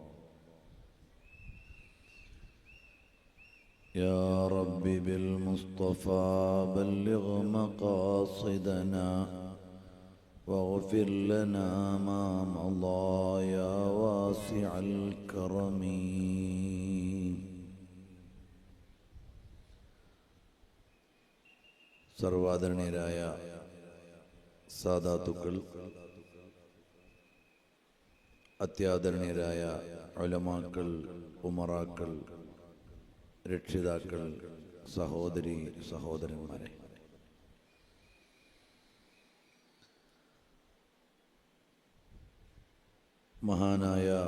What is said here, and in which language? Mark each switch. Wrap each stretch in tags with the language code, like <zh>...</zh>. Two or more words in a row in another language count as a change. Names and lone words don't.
<ar>يا رب بالمصطفى بلغ مقاصدنا واغفر لنا ما مضى يا واسع الكرم.</ar> <ml>സർവാദരണീയരായ സാദാത്തുക്കൾ, അത്യാദരണീയരായ ഉലമാക്കൾ, ഉമറാക്കൾ, രക്ഷിതാക്കൾ, സഹോദരി സഹോദരന്മാരെ, മഹാനായ</ml>